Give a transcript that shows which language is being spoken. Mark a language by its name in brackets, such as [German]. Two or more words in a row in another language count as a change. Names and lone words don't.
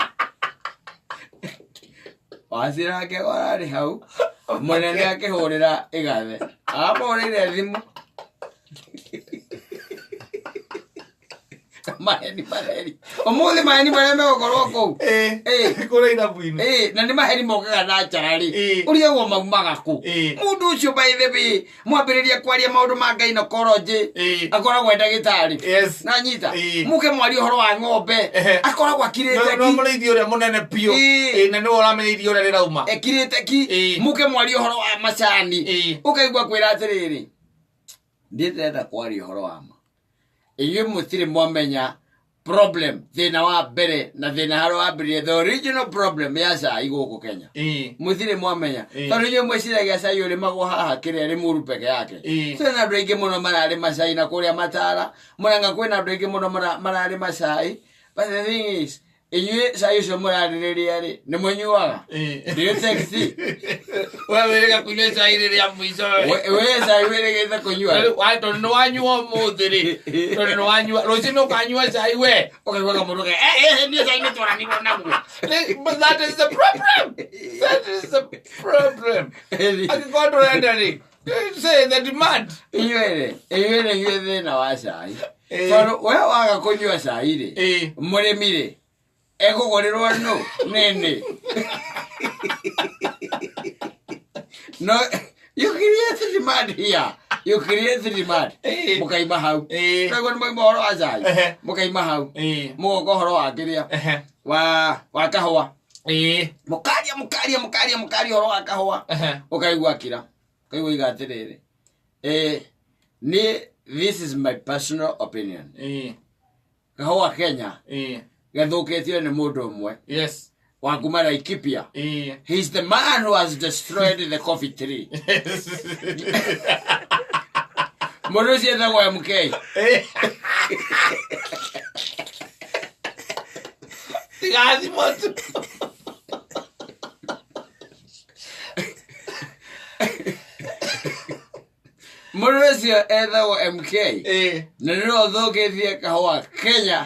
[Kikuyu] wacira akĩgwa ararĩ hau mũnene akĩhũrĩra igathe amahũrĩire thimũ maheni omuthi maheni maria megokorwo kou kũrĩa irabu-inĩ na nĩ maheni mokaga na njara-rĩ ũrigagwo maumaga kũ mũndũ ũcio [English] by the way [Kikuyu] mwambĩrĩria kwaria maũndũ ma gynecology akoragwo ndagĩtarĩ na nyita mũke mwaria ũhoro wa ng'ombe akoragwo akirĩte no mũrĩithia ũrĩa mũnene biũ na nĩwe ũramenya iria ũrĩa rĩrauma ekirĩte ki mũke mwaria ũhoro wa macani ũkaigua kwĩra atĩrĩrĩ ndĩrenda kwaria ũhoro wa ma inyuĩ mũtirĩ mwamenya problem thĩna wa mbere na thĩna harĩa wambĩrĩrie [English] the original problem [Kikuyu] ya cai gũkũ Kenya mũtirĩ mwamenya tondũ inyuĩ mwĩciragia cai ũrĩmagwo haha kĩrĩa Limuru peke yake kwĩna andũ aingĩ mũno mararĩma cai na kũrĩa Matara Mũrang'a kwĩna andũ aingĩ mũno mararĩma cai [English] but the thing is [Kikuyu] inyuĩ cai ũcio mũrarĩrĩria-rĩ nĩ mũnyuaga ndiũ taxi we wĩrĩga kũnyua cai rĩrĩa mũico we cai wĩrĩgĩte kũnyua tondũ nĩ wanyua ũmũthĩ-rĩ tondũ nĩ wanyua rũciũ nĩ ũkanyua cai we ũkaiguaga mũndũ niĩ cai nĩ twaranirwo naguo [English] but that is the problem [Kikuyu] angĩkorwo ndũrenda-rĩ [English] say the demand [Kikuyu] inyuĩ thĩna wa cai tondũ we waga kũnyua cai-rĩ mũrĩmi-rĩ egũgũrĩrwo nĩnĩ no [English] you create demand here you create demand [Kikuyu] mũkaima hau naguo nĩ moima ũhoro wa cai mũkaima hau mũgoka ũhoro wa kĩrĩa wa kahũa mũkaria ũhoro wa kahũa ũkaigua kira ũkaigua iga atĩrĩrĩ [English] this is my personal opinion [Kikuyu] kahũa Kenya gathũkĩtio nĩ mũndũ ũmwe wa kuma Laikipia [English] he's the man who has destroyed the coffee tree [Kikuyu] mũndũ ũcio etagwo MK tigathimo tu mũndũ ũcio etagwo MK na nĩwe ũthũkĩtie kahũa Kenya